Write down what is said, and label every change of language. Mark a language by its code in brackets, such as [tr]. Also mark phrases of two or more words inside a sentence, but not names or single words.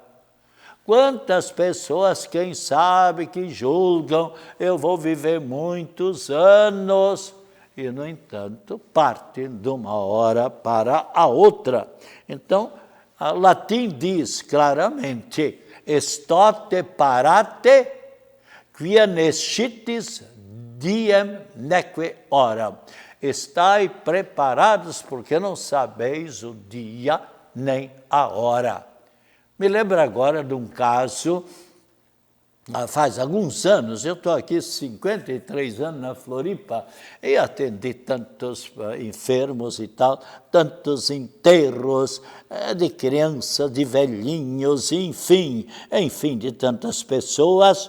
[pt] Quantas pessoas, quem sabe, que julgam, eu vou viver muitos anos, e, no entanto, partem de uma hora para a outra. Então, o latim diz claramente, [la] estote parate, quia nescitis diem neque hora. [pt] Estai preparados, porque não sabeis o dia nem a hora. Me lembro agora de um caso, faz alguns anos, eu estou aqui 53 anos na Floripa, e atendi tantos enfermos e tal, tantos enterros de crianças, de velhinhos, enfim, de tantas pessoas.